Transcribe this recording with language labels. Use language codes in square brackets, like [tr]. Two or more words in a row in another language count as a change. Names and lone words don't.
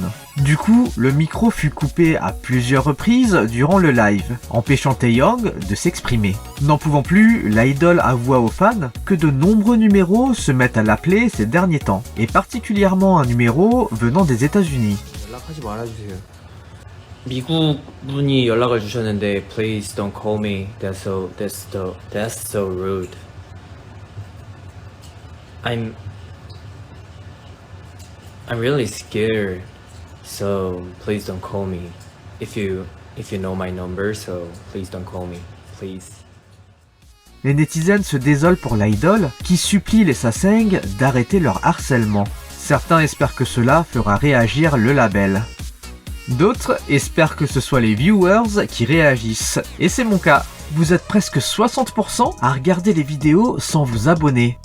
[fr] Du coup, le micro fut coupé à plusieurs reprises durant le live, empêchant Taeyang de s'exprimer. N'en pouvant plus, l'idol avoua aux fans que de nombreux numéros se mettent à l'appeler ces derniers temps, et particulièrement un numéro venant des États-Unis. [ko] 미국 분이 연락을 주셨는데 [en] please don't call me. That's so rude. I'm really scared. So please don't call me. If you know my number, so please don't call me, please. [fr] Les netizens se désolent pour l'idol qui supplie les Sasaeng d'arrêter leur harcèlement. Certains espèrent que cela fera réagir le label. D'autres espèrent que ce soit les viewers qui réagissent, et c'est mon cas. Vous êtes presque 60% à regarder les vidéos sans vous abonner.